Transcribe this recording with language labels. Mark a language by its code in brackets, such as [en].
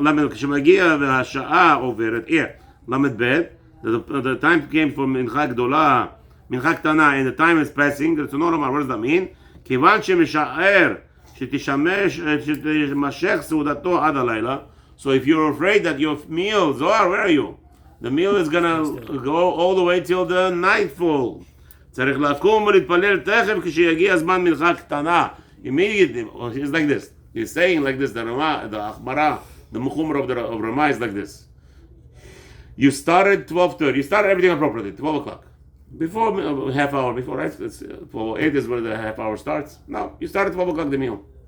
[he] כשמגיע והשעה עוברת, למד ב', [en] the time came for מנחה גדולה, מנחה קטנה, and the time is passing, [he] רצונו לומר, [en] what does that mean? [he] כיוון שמשער שתימשך סעודתו עד הלילה, [en] so if you're afraid that your meal, Zohar, where are you? The meal is gonna go all the way till the nightfall. [he] צריך לקום ולהתפלל תכף כשיגיע זמן מנחה קטנה. [en] Immediately, it's like this. He's saying like this, the Akhbara, the Mukhumar of Ramah is like this. You started 12:30, you started everything appropriately, 12 o'clock. Before half hour before, right? It's 8 is where the half hour starts. No, you started 12 o'clock the meal.